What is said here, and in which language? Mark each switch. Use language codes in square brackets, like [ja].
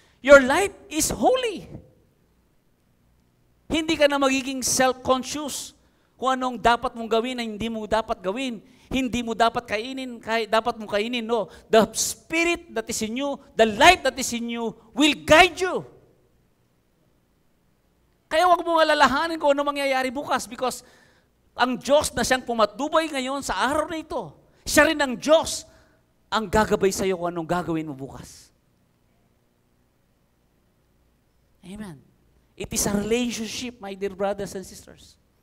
[en] Your life is holy. [tl] Hindi ka na magiging self-conscious kung anong dapat mong gawin na hindi mo dapat gawin. Hindi mo dapat kainin, dapat mong kainin. No. [en] The Spirit that is in you, the life that is in you will guide you. [tl] Kaya huwag mong alalahanin kung ano mangyayari bukas because ang Diyos na siyang pumatnubay ngayon sa araw na ito, siya rin ang Diyos ang gagabay sa iyo kung anong gagawin mo bukas. Amen. [en] It is a relationship, my dear brothers and sisters.